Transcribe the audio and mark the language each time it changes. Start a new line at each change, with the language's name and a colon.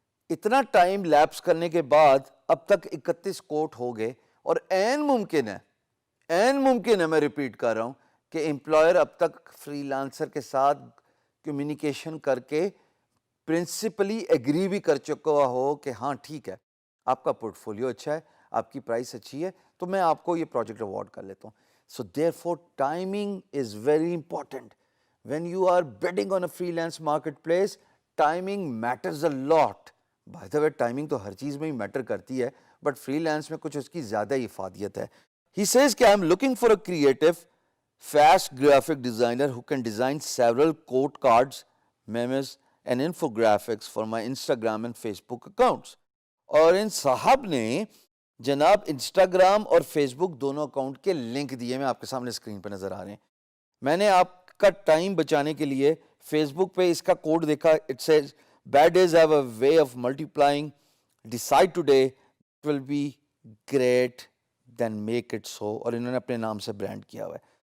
Urdu: اتنا time lapse کرنے کے بعد اب تک 31 کوٹ ہو گئے, اور عین ممکن ہے میں ریپیٹ کر رہا ہوں کہ امپلائر اب تک فری لانسر کے ساتھ کمیونیکیشن کر کے پرنسپلی ایگری بھی کر چکا ہو کہ ہاں ٹھیک ہے, آپ کا پورٹ فولیو اچھا ہے, آپ کی پرائس اچھی ہے, تو میں آپ کو یہ پروجیکٹ اوارڈ کر لیتا ہوں.
English: So therefore timing is very important. When you are bidding on a freelance marketplace, timing matters a lot. By the way,
Urdu: timing تو ہر چیز میں ہی میٹر کرتی ہے, بٹ فری لانس میں کچھ اس کی زیادہ ہی افادیت ہے.
English: He says کہ I'm looking for a creative, fast graphic designer who can design several quote cards, memes and infographics for my Instagram and Facebook accounts.
Urdu: اور ان صاحب نے جناب انسٹاگرام اور فیس بک دونوں اکاؤنٹ کے لنک دیے, میں آپ کے سامنے اسکرین پہ نظر آ رہے ہیں. میں نے آپ کا ٹائم بچانے کے لیے فیس بک پہ اس کا کوڈ دیکھا.
English: it says bad days have a way of multiplying, decide today it will be great then make it so,
Urdu: اور انہوں نے اپنے نام سے برانڈ کیا ہوا ہے.